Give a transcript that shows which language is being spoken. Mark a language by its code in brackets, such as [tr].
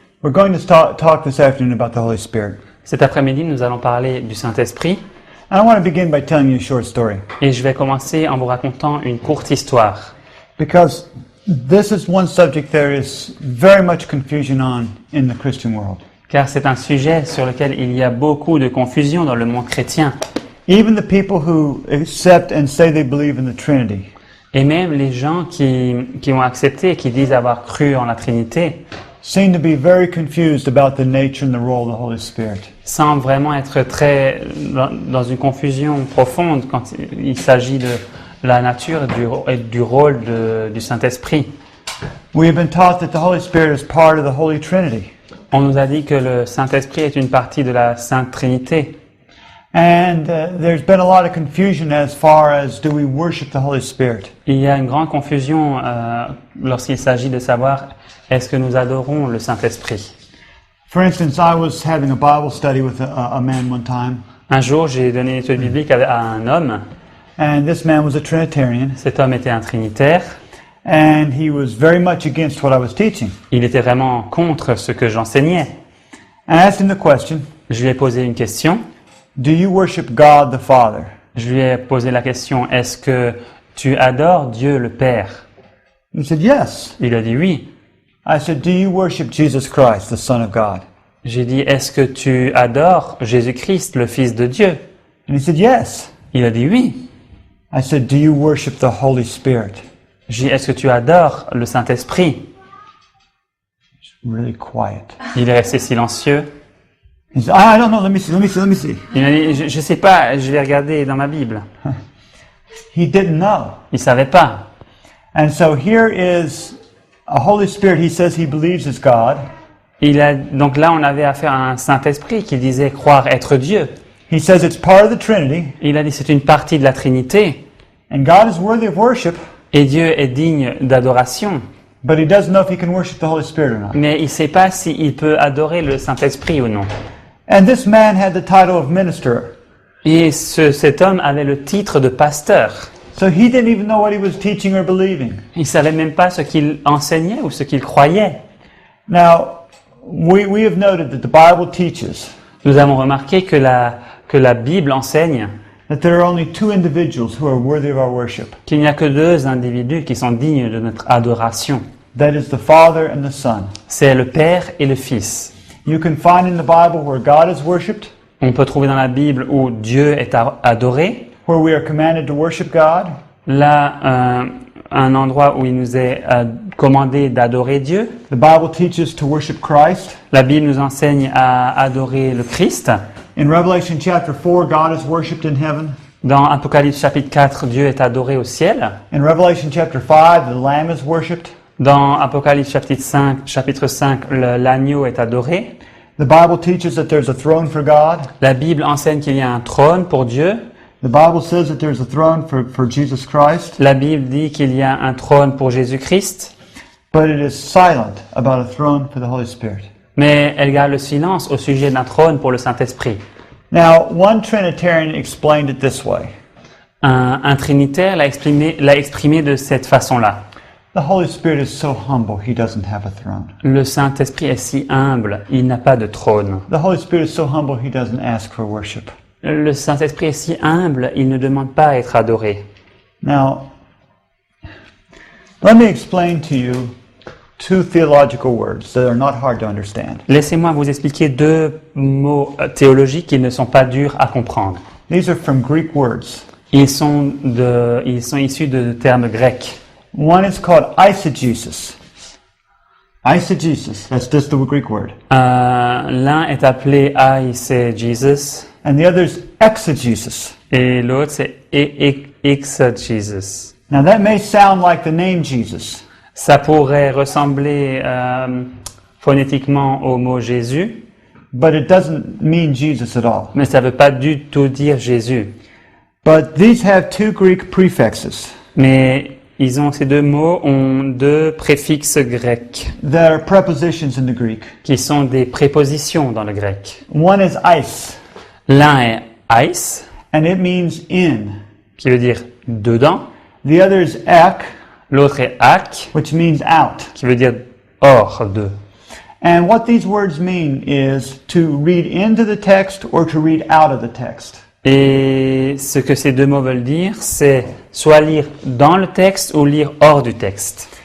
[en] We're going to talk this afternoon about the Holy Spirit. [fr] Cet après-midi, nous allons parler du Saint-Esprit. [en] And I want to begin by telling you a short story. [fr] Et je vais commencer en vous racontant une courte histoire. [en] Because this is one subject there is very much confusion on in the Christian world. [fr] Car c'est un sujet sur lequel il y a beaucoup de confusion dans le monde chrétien. [en] Even the people who accept and say they believe in the Trinity [fr] Et même les gens qui ont accepté et qui disent avoir cru en la Trinité [en] seem to be very confused about the nature and the role of the Holy Spirit. [fr] semblent vraiment être très dans une confusion profonde quand il s'agit de la nature et du rôle du Saint-Esprit. [en] We have been taught that the Holy Spirit is part of the Holy Trinity. [fr] On nous a dit que le Saint-Esprit est une partie de la Sainte Trinité. [en] And there's been a lot of confusion as far as do we worship the Holy Spirit. [fr] Il y a une grande confusion lorsqu'il s'agit de savoir est-ce que nous adorons le Saint-Esprit. [en] For instance, I was having a Bible study with a man one time, [fr] Un jour, j'ai donné une étude biblique à un homme. [en] and this man was a Trinitarian, [fr] Cet homme était un trinitaire. [en] and he was very much against what I was teaching. [fr] Il était vraiment contre ce que j'enseignais. [en] I asked him the question, [fr] Je lui ai posé une question. [en] do you worship God the Father? [fr] Je lui ai posé la question, est-ce que tu adores Dieu le Père? [en] He said, yes. [fr] Il a dit oui. [en] I said, do you worship Jesus Christ, the Son of God? [fr] J'ai dit, est-ce que tu adores Jésus-Christ, le Fils de Dieu? [en] And he said, yes. [fr] Il a dit oui. [en] I said, do you worship the Holy Spirit? [fr] J'ai dit, est-ce que tu adores le Saint-Esprit? [en] Really quiet. [fr] Il est resté silencieux. [en] He said, I don't know, let me see. [fr] Il m'a dit, je sais pas, je vais regarder dans ma Bible. [en] He didn't know. [fr] Il savait pas. [en] And so here is a Holy Spirit, he says he believes is God. [fr] Donc là, on avait affaire à un Saint-Esprit qui disait croire être Dieu. [en] He says it's part of the Trinity, [fr] Il a dit c'est une partie de la Trinité [en] and God is worthy of worship, [fr] et Dieu est digne d'adoration. [en] but he doesn't know if he can worship the Holy Spirit or not. [fr] Mais il sait pas s'il peut adorer le Saint-Esprit ou non. [en] And this man had the title of minister, [fr] Et cet homme avait le titre de pasteur. [en] so he didn't even know what he was teaching or believing. [fr] Il savait même pas ce qu'il enseignait ou ce qu'il croyait. [en] Now, we have noted that the Bible teaches [fr] Nous avons remarqué que la Bible enseigne [en] that there are only two individuals who are worthy of our worship. [fr] qu'il n'y a que deux individus qui sont dignes de notre adoration. [en] That is the Father and the Son. [fr] C'est le Père et le Fils. [en] You can find in the Bible where God is worshipped, [fr] On peut trouver dans la Bible où Dieu est adoré. [en] where we are commanded to worship God, [fr] Là, un endroit où il nous est commandé d'adorer Dieu. [en] the Bible teaches to worship Christ. [fr] La Bible nous enseigne à adorer le Christ. [en] In Revelation chapter 4, God is worshipped in heaven. [fr] Dans Apocalypse chapitre 4, Dieu est adoré au ciel. [en] In Revelation chapter 5, the Lamb is worshipped. [fr] Dans Apocalypse chapitre 5, l'agneau est adoré. [en] The Bible teaches that there's a throne for God. [fr] La Bible enseigne qu'il y a un trône pour Dieu. [en] The Bible says that there's a throne for Jesus Christ, [fr] La Bible dit qu'il y a un trône pour Jésus-Christ. [en] but it is silent about a throne for the Holy Spirit. [fr] Mais elle garde le silence au sujet d'un trône pour le Saint-Esprit. [en] Now, one Trinitarian explained it this way. [fr] Un trinitaire l'a exprimé de cette façon-là. [en] The Holy Spirit is so humble, he doesn't have a throne. [fr] Le Saint-Esprit est si humble, il n'a pas de trône. [en] The Holy Spirit is so humble, he doesn't ask for worship. [fr] Le Saint-Esprit est si humble, il ne demande pas à être adoré. [en] Now, let me explain to you two theological words that are not hard to understand. [fr] Laissez-moi vous expliquer deux mots théologiques qui ne sont pas durs à comprendre. [en] These are from Greek words. [fr] Ils sont issus de termes grecs. [en] One is called eisegesis. Eisegesis, that's just the Greek word. [fr] L'un est appelé c'est Jesus, [en] And the other is exegesis. [fr] et l'autre c'est exegesis. [en] Now that may sound like the name Jesus, [fr] Ça pourrait ressembler phonétiquement au mot Jésus, [en] but it doesn't mean Jesus at all. [fr] mais ça ne veut pas du tout dire Jésus. [en] But these have two Greek prefixes [fr] Mais ces deux mots ont deux préfixes grecs [en] that are prepositions in the Greek. [fr] qui sont des prépositions dans le grec. [en] One is eis, [fr] L'un est eis, [en] and it means in. [fr] qui veut dire dedans. [en] The other is ek, [fr] L'autre est ak, [en] which means out. [fr] qui veut dire hors de. [en] And what these words mean is to read into the text or to read out of the text. [fr] Et ce que ces deux mots veulent dire, c'est soit lire dans le texte ou lire hors du texte.